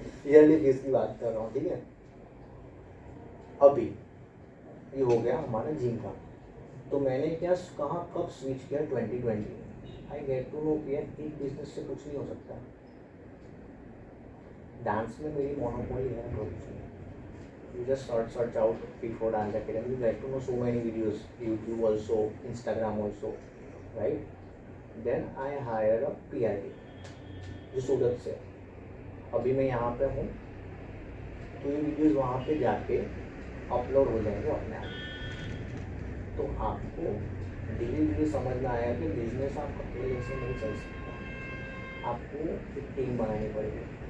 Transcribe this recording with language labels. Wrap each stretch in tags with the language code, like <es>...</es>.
<hi>Yearly fees की बात कर रहा हूँ, ठीक है। अभी ये हो गया हमारा जिम का। तो मैंने क्या कहाँ कब स्विच किया? 2020।</hi> <en>I get to know</en> <hi>कि एक बिजनेस से कुछ नहीं हो सकता। डांस में मेरी मोनोपोली है भरूच में,</hi> <en>You just search out P4 Dance Academy. You get to know so many videos, YouTube also, Instagram also, right? Then I hire a PRT</en> <hi>जो सूरत से, अभी मैं यहाँ पे हूँ, तो ये वीडियोज़ वहाँ पे जाके अपलोड हो जाएंगे अपने आप। तो आपको धीरे धीरे समझ में आया कि बिजनेस आप अकेले से नहीं चल सकता, आपको एक टीम बनानी पड़ेगी।</hi>